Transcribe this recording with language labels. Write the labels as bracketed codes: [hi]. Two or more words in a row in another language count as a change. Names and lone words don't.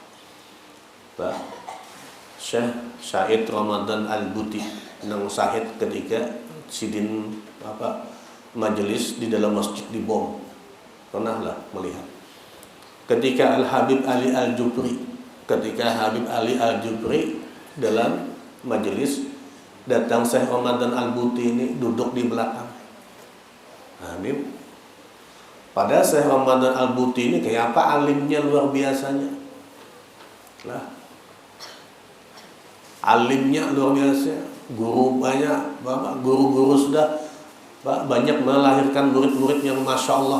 [bjn] Syahid Ramadan Al-Buti nang syahid ketika sidin majelis di dalam masjid dibom. Pernahlah melihat ketika Al-Habib Ali Al-Jubri, ketika Habib Ali Al-Jubri dalam majelis, datang Syekh Ramadan Al-Buti ini duduk di belakang. Nah, ini pada Syekh Ramadan Al-Buti ini kayak apa alimnya luar biasanya lah. [id] Alimnya luar biasa, guru banyak, guru-guru sudah banyak melahirkan murid-murid yang [ar] Masya Allah.